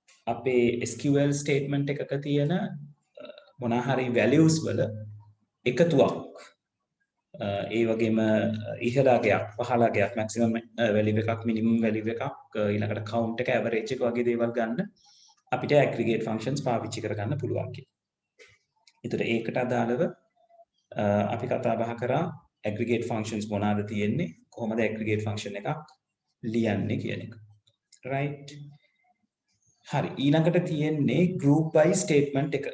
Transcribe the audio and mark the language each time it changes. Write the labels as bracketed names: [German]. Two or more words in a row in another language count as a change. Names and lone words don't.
[Sinhala] අපේ [English] SQL statement [Sinhala] එකක තියෙන මොනවා හරි values වල එකතුවක් ඒ වගේම ඉහළ අගයක් පහළ අගයක් [English] maximum value [Sinhala] එකක් [English] minimum value [Sinhala] එකක් ඊළඟට count එක average එක වගේ දේවල් ගන්න අපිට [English] aggregate functions [Sinhala] පාවිච්චි කරගන්න පුළුවන් කියලා. ඒතර ඒකට අදාළව අපි කතා බහ කරා [English] aggregate functions [Sinhala] මොනවාද තියෙන්නේ කොහොමද [English] aggregate function [Sinhala] එකක් ලියන්නේ කියන එක. right හරි ඊළඟට තියෙන්නේ [English] group by statement [Sinhala] එක.